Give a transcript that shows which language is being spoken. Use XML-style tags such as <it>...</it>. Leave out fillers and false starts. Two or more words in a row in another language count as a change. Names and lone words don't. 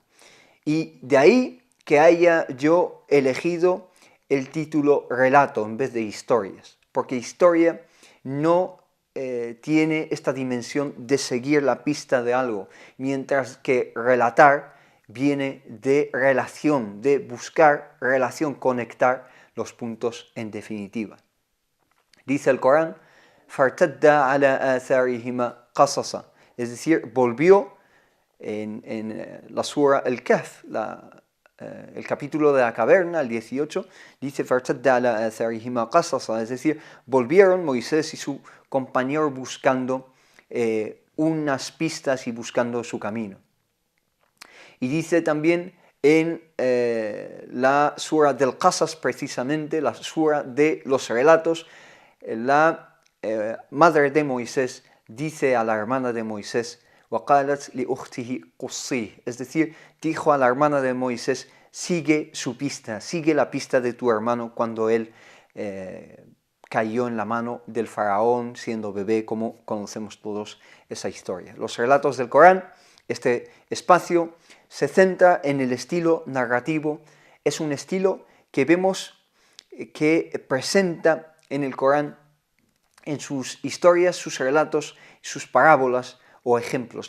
<es>Y de ahí que haya yo elegido el título relato en vez de historias, porque historia no tiene esta dimensión de seguir la pista de algo, mientras que relatar viene de relación, de buscar relación, conectar los puntos en definitiva. Dice el Corán,</es> <ar>فَارْتَدَّ عَلَى آثَارِهِمَا قَصَصًا,</ar> <es>es decir, volvió en la sura El-Kahf, el capítulo de la caverna, el 18, dice</es> <ar>فَارْتَدَّ عَلَى آثَارِهِمَا قَصَصًا,</ar> <es>es decir, volvieron Moisés y su compañero buscando unas pistas y buscando su camino. Y dice también en la sura del Qasas, precisamente, la sura de los relatos, la madre de Moisés dice a la hermana de Moisés,</es> <ar>وَقَالَتْ لِأُخْتِهِ قُصِّيهِ,</ar> <es>es decir, dijo a la hermana de Moisés, sigue su pista, sigue la pista de tu hermano cuando él cayó en la mano del faraón siendo bebé, como conocemos todos esa historia. Los relatos del Corán, este espacio se centra en el estilo narrativo, es un estilo que vemos que presenta en el Corán, en sus historias, sus relatos, sus parábolas o ejemplos.</es>